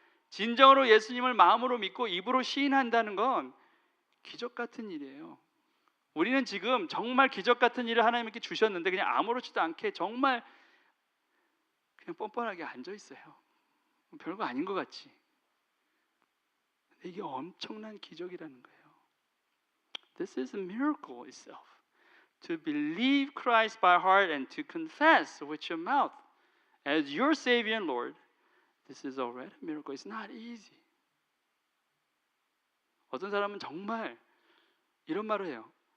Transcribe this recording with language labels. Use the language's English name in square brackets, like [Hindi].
[Korean] 진정으로 예수님을 마음으로 믿고 입으로 시인한다는 건 기적 같은 일이에요. 우리는 지금 정말 기적 같은 일을 하나님께 주셨는데 그냥 아무렇지도 않게 정말 그냥 뻔뻔하게 앉아 있어요. 별거 아닌 것 같지. 근데 이게 엄청난 기적이라는 거예요. [English] This is a miracle itself. To believe Christ by heart and to confess with your mouth as your Savior and Lord, this is already a miracle. It's not easy. [Korean] 어떤 사람은 정말 이런 말을 해요.